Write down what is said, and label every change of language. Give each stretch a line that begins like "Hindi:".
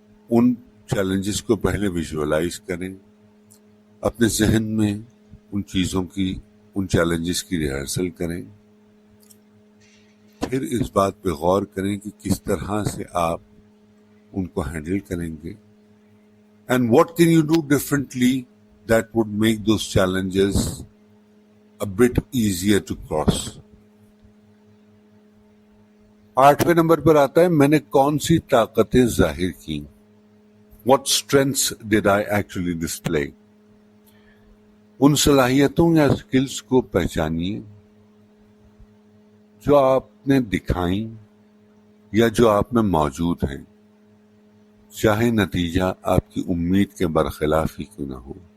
Urdu: ان challenges کو پہلے visualise کریں، اپنے ذہن میں ان چیلنجز کی ریہرسل کریں، پھر اس بات پہ غور کریں کہ کس طرح سے آپ ان کو ہینڈل کریں گے.
English: And what can you do differently that would make those challenges a bit easier to cross.
Urdu: 8ویں number پر آتا ہے میں نے کون سی طاقتیں ظاہر کی.
English: What strengths did I actually display?
Urdu: ان صلاحیتوں یا اسکلز کو پہچانیے جو آپ نے دکھائیں یا جو آپ میں موجود ہیں، چاہے نتیجہ آپ کی امید کے برخلاف ہی کیوں نہ ہو.